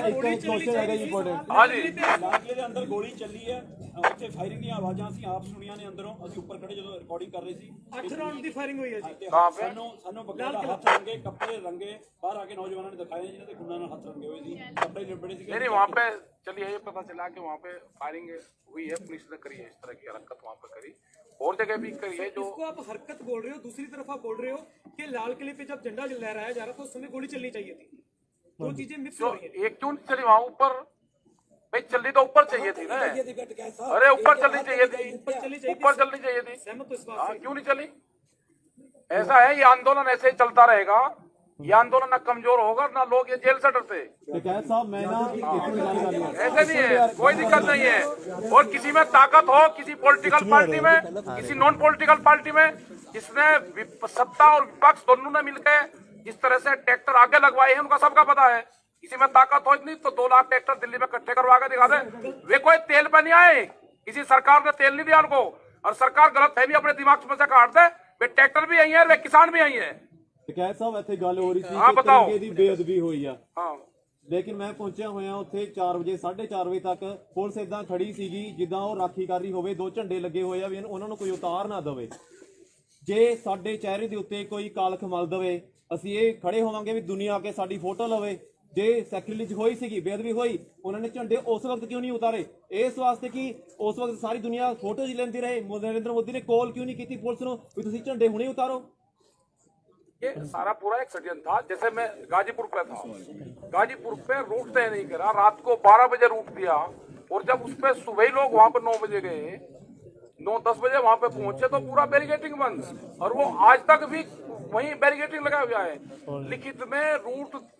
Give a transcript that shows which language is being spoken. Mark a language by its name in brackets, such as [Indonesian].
[Punjabi] ਲਾਲ ਦੇ ਅੰਦਰ ਗੋਲੀ ਚੱਲੀ ਹੈ, ਉੱਥੇ ਫਾਇਰਿੰਗ ਦੀਆਂ ਆਵਾਜ਼ਾਂ ਅਸੀਂ ਆਪ ਸੁਣੀਆਂ ਨੇ ਅੰਦਰੋਂ। ਅਸੀਂ ਉੱਪਰ ਖੜੇ ਜਦੋਂ ਰਿਕਾਰਡਿੰਗ ਕਰ ਰਹੇ ਸੀ, 8 ਰਾਉਂਡ ਦੀ ਫਾਇਰਿੰਗ ਹੋਈ ਹੈ ਜੀ। ਸਾਨੂੰ ਬਕਾਇਦਾ ਹੱਥ ਰੰਗੇ, ਕੱਪੜੇ ਰੰਗੇ, ਬਾਹਰ ਆ ਕੇ ਨੌਜਵਾਨਾਂ ਨੇ ਦਿਖਾਏ ਜਿਨ੍ਹਾਂ ਦੇ ਖੂਨਾਂ ਨਾਲ ਹੱਥ ਰੰਗੇ ਹੋਏ ਸੀ, ਕੱपड़े लिबड़े सी। [Hindi] नहीं वहाँ पे चलिए ये पता चला कि वहाँ पे फायरिंग हुई है, पुलिस ने करी है इस तरह की हरकत वहाँ पे करी, और जगह भी करी है। जो इसको आप हरकत बोल रहे हो, दूसरी तरफ आप बोल रहे हो कि लाल किले पे जब झंडा लहराया जा रहा था उस समय गोली चलनी चाहिए थी। दो चीजें मिक्स हो रही है। एक क्यों नहीं चली वहाँ ऊपर? भाई चलनी तो ऊपर चाहिए थी ना। अरे ऊपर चलनी चाहिए थी, ऊपर चलनी चाहिए थी। सहमत हो इस बात हाँ, से? क्यों नहीं चली? ऐसा है, ये आंदोलन ऐसे ही चलता रहेगा। ये आंदोलन ना कमजोर होगा ना लोग ये जेल से डरते। साहब मैं ना ऐसे नहीं है, कोई दिक्कत नहीं है। और किसी में ताकत हो, किसी पॉलिटिकल पार्टी में, किसी नॉन पॉलिटिकल पार्टी में, जिसने सत्ता और विपक्ष दोनों ने मिलकर जिस तरह से ट्रैक्टर आगे लगवाए हैं, उनका सबका पता है। किसी में ताकत हो इतनी तो 2 लाख ट्रैक्टर दिल्ली में इकट्ठे करवा के दिखा दे। वे कोई तेल पे नहीं आए, किसी सरकार ने तेल नहीं दिया उनको। और सरकार गलत है भी अपने दिमाग में से काट दे। वे ट्रैक्टर भी आई है, वे किसान भी आई है। [Punjabi] ਸਾਹਿਬ ਇੱਥੇ ਗੱਲ ਹੋ ਰਹੀ ਸੀ ਹਾਂ, ਕਿ [Hindi] ਬਤਾਓ। [Punjabi] ਤਿਰੰਗੇ ਦੀ ਬੇਅਦਬੀ ਹੋਈ ਆ, हाँ, ਲੇਕਿਨ ਮੈਂ ਪਹੁੰਚਿਆ ਹੋਇਆ ਉੱਥੇ 4 ਵਜੇ 4:30 ਵਜੇ ਤੱਕ ਪੁਲਿਸ ਇਦਾਂ ਖੜੀ ਸੀਗੀ ਜਿੱਦਾਂ ਉਹ ਰਾਖੀ ਕਰ ਰਹੀ ਹੋਵੇ। 2 ਝੰਡੇ ਲੱਗੇ ਹੋਏ ਆ ਵੀ ਉਹਨਾਂ ਨੂੰ ਕੋਈ ਉਤਾਰ ਨਾ ਦੇਵੇ। ਜੇ ਸਾਡੇ ਚਿਹਰੇ ਦੇ ਉੱਤੇ ਕੋਈ ਕਾਲਖ ਮਲ ਦੇਵੇ, ਅਸੀਂ ਇਹ ਖੜੇ ਹੋਵਾਂਗੇ ਵੀ ਦੁਨੀਆ ਆ ਕੇ ਸਾਡੀ ਫੋਟੋ ਲਵੇ। ਜੇ ਸੈਕਰੀਲੇਜ ਹੋਈ ਸੀਗੀ, ਬੇਅਦਬੀ ਹੋਈ, ਉਹਨਾਂ ਨੇ ਝੰਡੇ ਉਸ ਵਕਤ ਕਿਉਂ ਨਹੀਂ ਉਤਾਰੇ? ਇਸ ਵਾਸਤੇ ਕਿ ਉਸ ਵਕਤ ਸਾਰੀ ਦੁਨੀਆ ਫੋਟੋ ਹੀ ਲੈਂਦੀ ਰਹੇ। ਨਰਿੰਦਰ ਮੋਦੀ ਨੇ ਕਾਲ ਕਿਉਂ ਨਹੀਂ ਕੀਤੀ ਪੁਲਿਸ ਨੂੰ ਵੀ ਤੁਸੀਂ ਝੰਡੇ ਹੁਣੇ ਉਤਾਰੋ? [Hindi] ये सारा पूरा एक षड्यंत्र था। जैसे मैं गाजीपुर पे था, गाजीपुर पे रूट तय नहीं करा, रात को 12 बजे रूट दिया, और जब उस पे सुबह ही लोग वहां पर 9 बजे गए, 9-10 बजे वहां पे पहुंचे तो पूरा बैरिकेटिंग बंद। और वो आज तक भी वहीं बैरिकेटिंग लगा हुआ है। लिखित में रूट